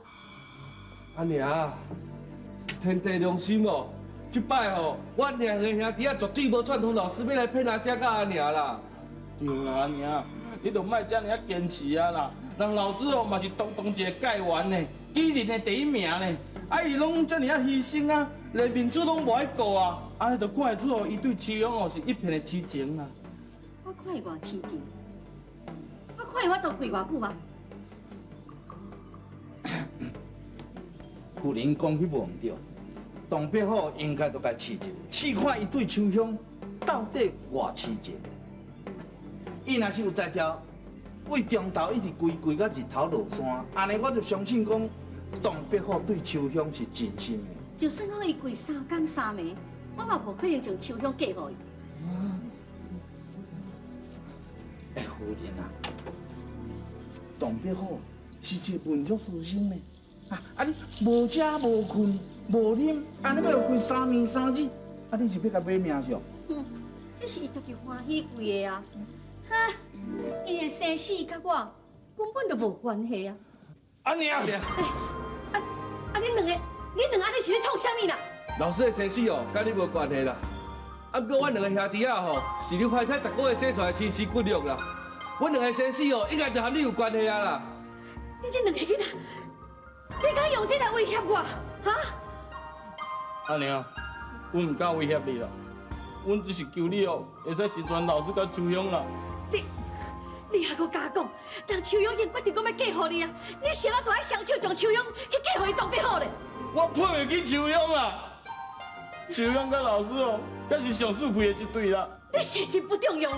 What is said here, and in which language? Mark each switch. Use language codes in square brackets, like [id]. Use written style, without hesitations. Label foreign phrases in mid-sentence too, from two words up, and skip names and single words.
[nan] 阿娘，天地良心哦，即摆吼，阮两个兄弟啊绝对无串通老师要来骗阿爹甲阿娘啦。对啦，阿娘，你就莫遮尔啊坚持啊啦。人老师哦嘛是东一个解元呢，纪念的第一名呢。啊，伊拢遮尔啊牺牲啊，连面子拢无爱顾啊，啊，就看会出哦，伊对秋香哦是一片的痴情啊。我看伊偌痴情，我看伊我都跪偌久啊。夫人讲迄无毋对，当伯虎应该都该试一下，试看伊对秋香到底偌痴情。伊若是有才调，为中昼一直跪到日头落山，安尼我就相信讲，当伯虎对秋香是真心的。就算讲伊跪3天3暝，我嘛无可能将秋香嫁互伊。夫人啊，当伯虎是一个文弱书生呢。啊！你无食无困无啉，安尼要落跪3年3日，啊！你是要甲买命上？迄是伊家己欢喜跪的啊！哈，伊的生死甲我根本就无关系啊！阿娘，啊，恁两个安尼是咧创啥物啦？老师的生死哦，甲你无关系啦。啊，不过阮两个兄弟啊吼，是你怀胎10个月生出来亲生骨肉啦。阮两个生死哦，应该就和你有关系啊啦。你这两个囡仔，你敢用这来威胁我？哈？阿娘，阮唔敢威胁你啦，阮只是求你哦，会使成全老师甲秋香啦。你还佫假讲，当秋香已经决定讲要嫁互你啊！你现在都爱双手将秋香去嫁互伊当别好咧。我配袂起秋香啊！秋香甲老师哦，才是上适配的一对啦。你是真不中用咧！